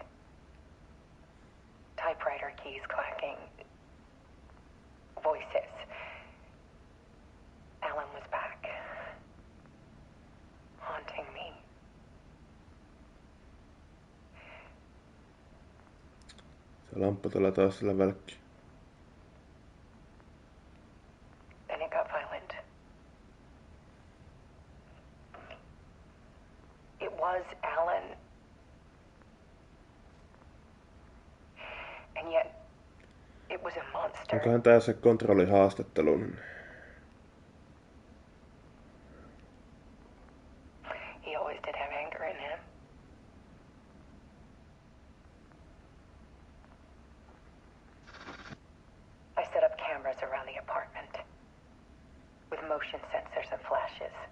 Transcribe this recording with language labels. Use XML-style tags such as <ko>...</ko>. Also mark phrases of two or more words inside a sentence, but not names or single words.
<en>Typewriter keys clacking. Voices. Alan was back. Haunting me.</en> <fi>Se lamppu tulee taas sillä välkki.</fi> <en>Then it got violent. It was Alan. And yet, it was a monster.</en> <fi>Onkohan tää se kontrollihaastattelu?</fi> <en>He always did have anger in him. I set up cameras around the apartment with motion sensors and flashes.</en>